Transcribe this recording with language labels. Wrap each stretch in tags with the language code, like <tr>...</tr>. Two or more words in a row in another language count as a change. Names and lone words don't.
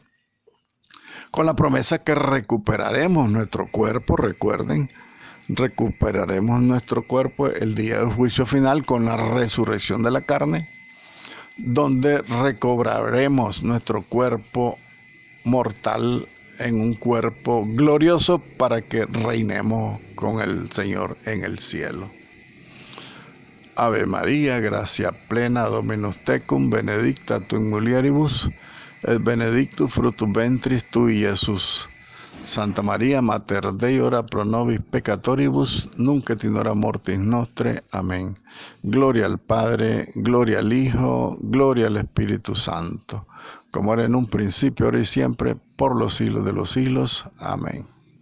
<es>Con la promesa que recuperaremos nuestro cuerpo, recuerden, recuperaremos nuestro cuerpo el día del juicio final con la resurrección de la carne, donde recobraremos nuestro cuerpo mortal en un cuerpo glorioso para que reinemos con el Señor en el cielo.</es> <la>Ave María, gracia plena, Dominus tecum, benedicta tu in mulieribus, et benedictus fructus ventris tui, Jesús. Santa María, Mater Dei, ora pro nobis peccatoribus, nunc et in hora mortis nostre.</la> <es>Amén. Gloria al Padre, gloria al Hijo, gloria al Espíritu Santo, como era en un principio, ahora y siempre, por los siglos de los siglos. Amén.</es>